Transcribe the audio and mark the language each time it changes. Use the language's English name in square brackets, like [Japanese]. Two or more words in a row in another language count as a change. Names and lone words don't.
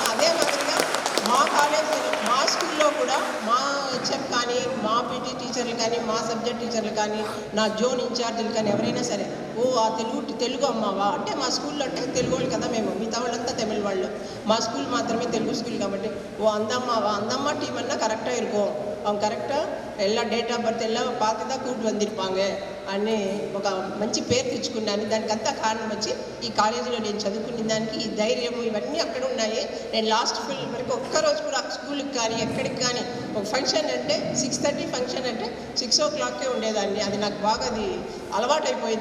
[Telugu] అదే మాదిరిగా మా కాలేజీలో, మా స్కూల్లో కూడా మా హెచ్ఎం కానీ, మా [English] PT teachers [Telugu] కానీ, మా [English] subject teachers [Telugu] కానీ, నా [English] zone in-charges [Telugu] కానీ ఎవరైనా సరే, ఆ తెలుగు అమ్మావా అంటే, మా స్కూల్లో అంటే తెలుగు వాళ్ళు కదా మేము, మిగతా వాళ్ళంతా తమిళ వాళ్ళు, మా స్కూల్ మాత్రమే తెలుగు స్కూల్ కాబట్టి [Tamil] அந்த டீம்னா கரெக்டாக இருக்கும். அவங்க கரெக்டாக எல்லா [English] date of birth [Tamil] எல்லாம் பார்த்து தான் கூப்பிட்டு வந்திருப்பாங்க [Telugu] అని ఒక మంచి పేరు తెచ్చుకున్నాను. దానికి అంతా కారణం వచ్చి ఈ కాలేజీలో నేను చదువుకునే దానికి ఈ ధైర్యము ఇవన్నీ అక్కడ ఉన్నాయి. నేను లాస్ట్ ఫిల్ వరకు ఒక్కరోజు కూడా స్కూల్కి కానీ ఎక్కడికి కానీ ఒక ఫంక్షన్ అంటే 6:30 ఫంక్షన్ అంటే 6 o'clockకే ఉండేదాన్ని. అది నాకు బాగా అది అలవాటైపోయింది.